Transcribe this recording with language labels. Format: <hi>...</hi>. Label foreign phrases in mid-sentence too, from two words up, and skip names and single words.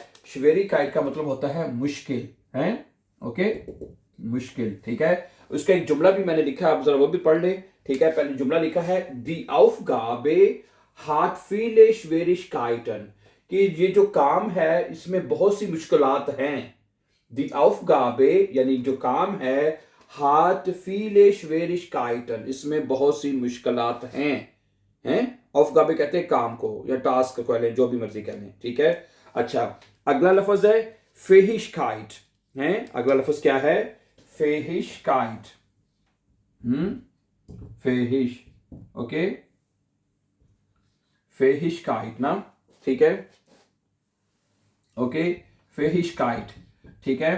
<ur>شویرک کائٹ کا مطلب ہوتا ہے مشکل، ہے، اوکے، مشکل، ٹھیک ہے. اس کا ایک جملہ بھی میں نے لکھا ہے، آپ ذرا وہ بھی پڑھ لیں، ٹھیک ہے. پہلے جملہ لکھا ہے,</ur> <de>die Aufgabe hat viele Schwierigkeiten,</de> <ur>کہ یہ جو کام ہے اس میں بہت سی مشکلات ہیں.</ur> <de>die Aufgabe</de> <ur>یعنی جو کام ہے,</ur> <de>hat viele Schwierigkeiten,</de> <ur>اس میں بہت سی مشکلات ہیں. Aufgabe کہتے ہیں کام کو یا ٹاسک کو، لیں جو بھی مرضی کہہ لیں، ٹھیک ہے. اچھا، اگلا لفظ ہے Fähigkeit، ہے. اگلا لفظ کیا ہے؟ Fähigkeit، فیہش، اوکے، فیہش کائٹ نا، ٹھیک ہے، اوکے، فیہش کائٹ، ٹھیک ہے.</ur>